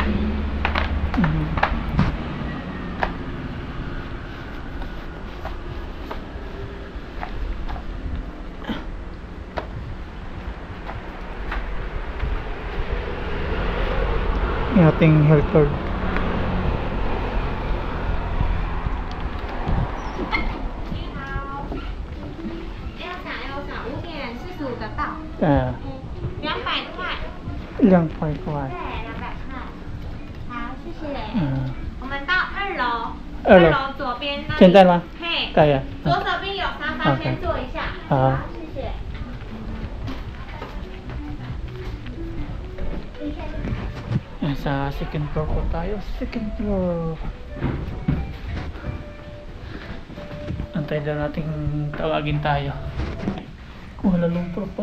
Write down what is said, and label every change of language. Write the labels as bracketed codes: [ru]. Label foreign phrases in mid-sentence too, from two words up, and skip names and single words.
[tl] Yung ating [en] health card. À, [zh] 200块。 200块。对，200块。好，谢谢。我们到2楼。 2楼左边那里。现在吗？嘿。对呀。左手边有沙发，先坐一下。好，谢谢。 [tl] Sa [en] second floor [tl] po tayo. [en] Second floor. [tl] Antay daw nating tawagin tayo. Kuala Lumpur pala.